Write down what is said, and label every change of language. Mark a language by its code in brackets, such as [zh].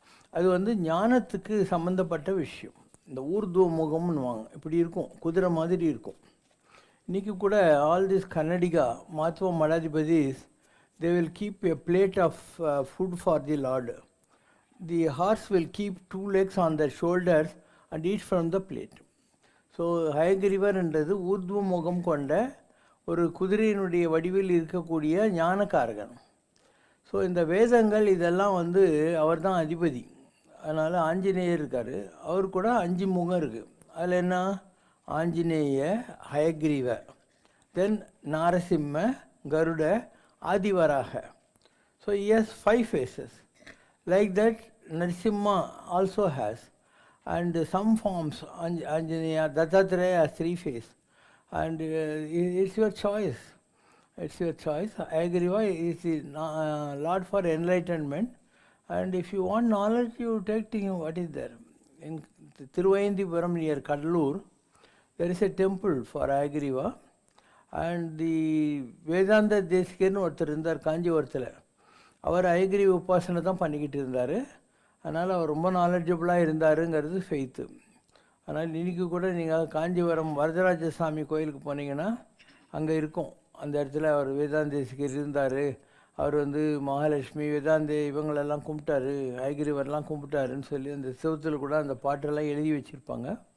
[ta] அது ஞானத்துக்கு சம்பந்தப்பட்ட விஷயம். இந்த ஊர்துவ முகம்னுவாங்க, இப்படி இருக்கும், குதிரை மாதிரி இருக்கும். இன்றைக்கி கூட [en] All this Kannadiga Madhva மடாதிபதிஸ், they will keep a plate of food for the Lord. The horse will keep 2 legs on their shoulders and eat from the plate. [ta] So Hayagreevar என்றது ஊர்துவ முகம் கொண்ட ஒரு குதிரையினுடைய வடிவில் இருக்கக்கூடிய ஞானக்காரகன். ஸோ இந்த வேதங்கள் இதெல்லாம் அவர் தான் அதிபதி. அதனால் ஆஞ்சநேயர் இருக்கார், அவர் கூட 5 முகம் இருக்குது. அதில் என்ன? ஆஞ்சநேய, ஹயக்ரீவ, தென் நாரசிம்ம, கருட, Adivaraha. [en] So he has 5 faces. Like that, Narasimha also has. And some forms, Anjaneya, Dattatreya has 3 faces. And it's your choice. It's your choice. Hayagriva is the Lord for enlightenment. And if you want knowledge, you take to him. What is there? In Thiruvayandipuram near Kadalur, there is a temple for Hayagriva. And the [ta] Vedanta Deshikirnu ஒருத்தர் இருந்தார் காஞ்சிபுரத்தில். அவர் ஹயக்ரீவ உபாசனை தான் பண்ணிக்கிட்டு இருந்தார். அதனால் அவர் ரொம்ப நாலெட்ஜபிளாக இருந்தாருங்கிறது faith. அதனால் இன்றைக்கி கூட நீங்கள் காஞ்சிபுரம் வரதராஜ சாமி கோயிலுக்கு போனீங்கன்னா அங்கே இருக்கும், அந்த இடத்துல அவர் வேதாந்த தேசிகர் இருந்தார். அவர் மகாலட்சுமி, வேதாந்த இவங்களெல்லாம் கும்பிட்டாரு, ஹயக்ரீவர்லாம் கும்பிட்டாருன்னு சொல்லி அந்த சிவத்தில் கூட அந்த பாட்டெல்லாம் எழுதி வச்சுருப்பாங்க.